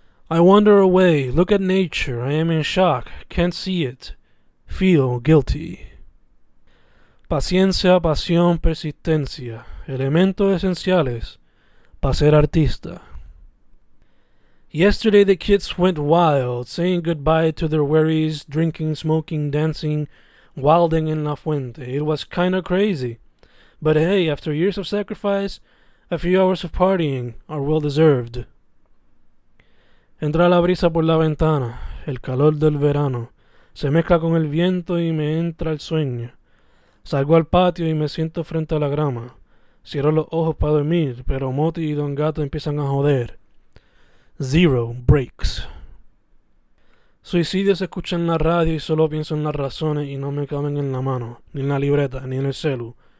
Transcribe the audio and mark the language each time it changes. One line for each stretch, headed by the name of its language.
English: I wander away, look at nature, I am in shock, can't see it, feel guilty.
Spanish: Paciencia, pasión, persistencia, elementos esenciales para ser artista.
English: Yesterday the kids went wild, saying goodbye to their worries, drinking, smoking, dancing, wilding in La Fuente. It was kinda crazy. But hey, after years of sacrifice, a few hours of partying are well deserved.
Spanish: Entra la brisa por la ventana, el calor del verano, se mezcla con el viento y me entra el sueño. Salgo al patio y me siento frente a la grama. Cierro los ojos para dormir, pero Moti y Don Gato empiezan a joder.
English: Zero breaks.
Spanish: Suicidios se escuchan en la radio y solo pienso en las razones y no me caben en la mano, ni en la libreta, ni en el celu.